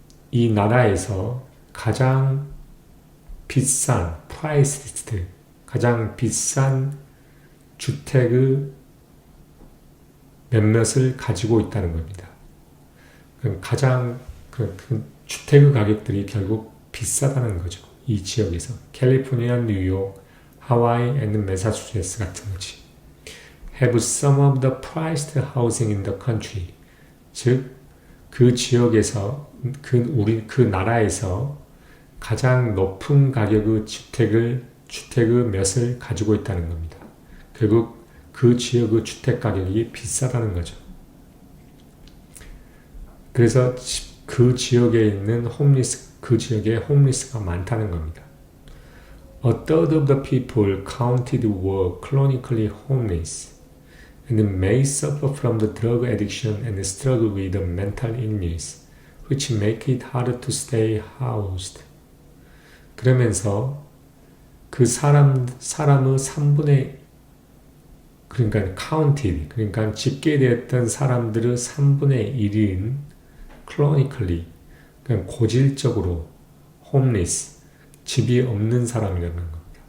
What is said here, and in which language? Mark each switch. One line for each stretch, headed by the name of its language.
Korean: 이 나라에서 가장 비싼 프라이스리스트, 가장 비싼 주택의 몇몇을 가지고 있다는 겁니다. 가장 주택의 가격들이 결국 비싸다는 거죠. 이 지역에서 캘리포니아, 뉴욕, 하와이, and 매사추세츠 같은 거지.
English: Have some of the priced housing in the country.
Korean: 즉, 그 지역에서 그 나라에서 가장 높은 가격의 주택의 몇을 가지고 있다는 겁니다. 결국 그 지역의 주택 가격이 비싸다는 거죠. 그래서 그 지역에 있는 그 지역에 홈리스가 많다는 겁니다.
English: A third of the people counted were chronically homeless and may suffer from the drug addiction and struggle with mental illness, which make it harder to stay housed.
Korean: 그러면서 그 사람의 3분의 그러니까 counted, 그러니까 집계되었던 사람들의 3분의 1인 chronically, 그러니까 고질적으로 homeless, 집이 없는 사람이라는 겁니다.